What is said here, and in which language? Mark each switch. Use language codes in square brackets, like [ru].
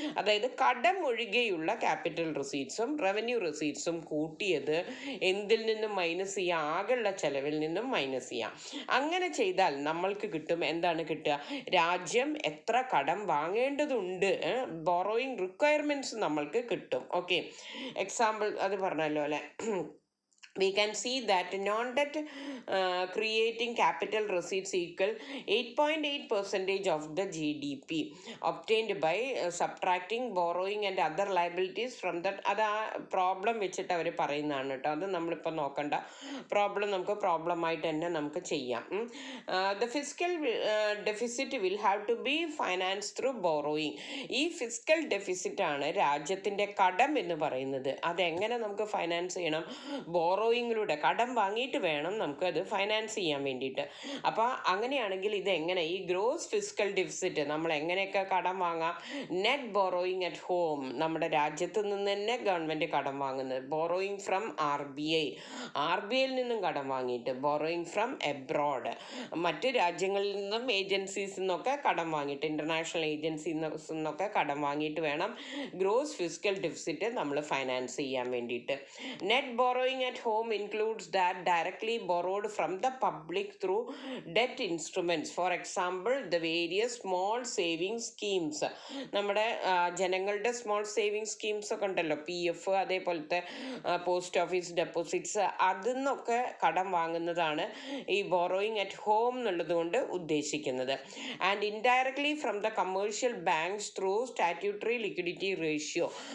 [ml] അതായത് കടം ഒഴികെയുള്ള ക്യാപിറ്റൽ റിസീറ്റ്സും റവന്യൂ റിസീറ്റ്സും കൂട്ടിയത് എന്തിൽ നിന്നും മൈനസ് ചെയ്യാം? ആകെയുള്ള ചെലവിൽ നിന്നും മൈനസ് ചെയ്യാം. അങ്ങനെ ചെയ്താൽ നമ്മൾക്ക് കിട്ടും, എന്താണ് കിട്ടുക? രാജ്യം എത്ര കടം വാങ്ങേണ്ടതുണ്ട്, ബോറോയിങ് റിക്വയർമെൻറ്റ്സ് നമ്മൾക്ക് കിട്ടും. ഓക്കെ, എക്സാമ്പിൾ അത് പറഞ്ഞല്ലോ അല്ലേ. [en] We can see that non-debt creating capital receipts equal 8.8% of the GDP obtained by subtracting borrowing and other liabilities from that. [ml] അത് ആ പ്രോബ്ലം വെച്ചിട്ട് അവർ പറയുന്നതാണ് കേട്ടോ. അത് നമ്മളിപ്പോൾ നോക്കണ്ട. പ്രോബ്ലം നമുക്ക് പ്രോബ്ലമായിട്ട് തന്നെ നമുക്ക് ചെയ്യാം. [en] The fiscal deficit will have to be financed through borrowing. [ml] ഈ ഫിസ്ക്കൽ ഡെഫിസിറ്റ് ആണ് രാജ്യത്തിൻ്റെ കടം എന്ന് പറയുന്നത്. അതെങ്ങനെ നമുക്ക് ഫൈനാൻസ് ചെയ്യണം? ബോറോയിങ്ങിലൂടെ, കടം വാങ്ങിയിട്ട് വേണം നമുക്കത് ഫൈനാൻസ് ചെയ്യാൻ വേണ്ടിയിട്ട്. അപ്പോൾ അങ്ങനെയാണെങ്കിൽ ഇതെങ്ങനെ? ഈ ഗ്രോസ് ഫിസ്ക്കൽ ഡെഫിസിറ്റ് നമ്മൾ എങ്ങനെയൊക്കെ കടം വാങ്ങാം? [en] net borrowing at home, [ml] നമ്മുടെ രാജ്യത്ത് നിന്ന് തന്നെ ഗവൺമെൻറ് കടം വാങ്ങുന്നത്. ബോറോയിങ് ഫ്രം RBIയിൽ നിന്നും കടം വാങ്ങിയിട്ട്. [en] borrowing from abroad, [ml] മറ്റ് രാജ്യങ്ങളിൽ നിന്നും ഏജൻസീസിൽ നിന്നൊക്കെ കടം വാങ്ങിയിട്ട്, ഇൻ്റർനാഷണൽ ഏജൻസീസിൽ നിന്നൊക്കെ കടം വാങ്ങിയിട്ട് വേണം ഗ്രോസ് ഫിസ്ക്കൽ ഡെഫിസിറ്റ് നമ്മൾ ഫൈനാൻസ് ചെയ്യാൻ വേണ്ടിയിട്ട്. [en] Net borrowing at home includes that directly borrowed from the public through debt instruments. For example, the various small savings schemes. [ml] നമ്മുടെ ജനങ്ങളുടെ സ്മോൾ സേവിങ് സ്കീംസ് ഒക്കെ ഉണ്ടല്ലോ, PF, അതേപോലത്തെ പോസ്റ്റ് ഓഫീസ് ഡെപ്പോസിറ്റ്സ്, അതിൽ നിന്നൊക്കെ കടം വാങ്ങുന്നതാണ് ഈ ബോറോയിങ് അറ്റ് ഹോം എന്നുള്ളത് കൊണ്ട് ഉദ്ദേശിക്കുന്നത്. [en] And indirectly from the commercial banks through statutory liquidity ratio.